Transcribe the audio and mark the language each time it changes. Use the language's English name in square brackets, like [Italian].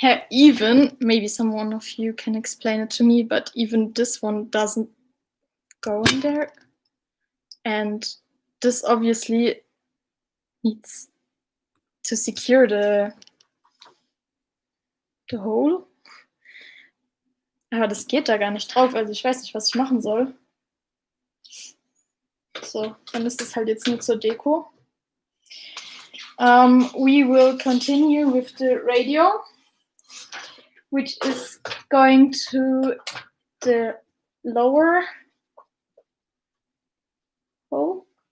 [English] Even, maybe someone of you can explain it to me, but even this one doesn't go in there. And this obviously needs to secure the hole. [German] Aber das geht da gar nicht drauf, also ich weiß nicht, was ich machen soll. So, dann ist das halt jetzt nur zur Deko. [English] We will continue with the radio, which is going to the lower hole.